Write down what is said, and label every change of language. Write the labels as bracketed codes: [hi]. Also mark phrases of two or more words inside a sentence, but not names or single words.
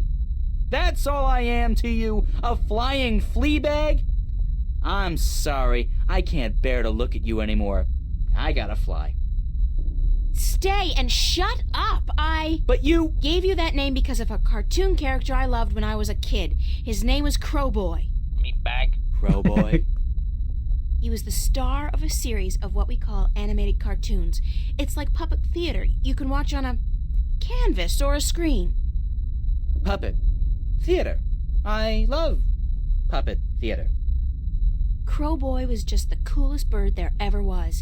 [en] That's all I am to you, a flying flea bag? I'm sorry, I can't bear to look at you anymore. I gotta fly. Stay and shut up. But you... gave you that name because of a cartoon character I loved when I was a kid. His name was Crowboy. Meatbag. Crowboy. He was the star of a series of what we call animated cartoons. It's like puppet theater. You can watch on a canvas or a screen. Puppet. Theater. I love puppet theater. Crowboy was just the coolest bird there ever was.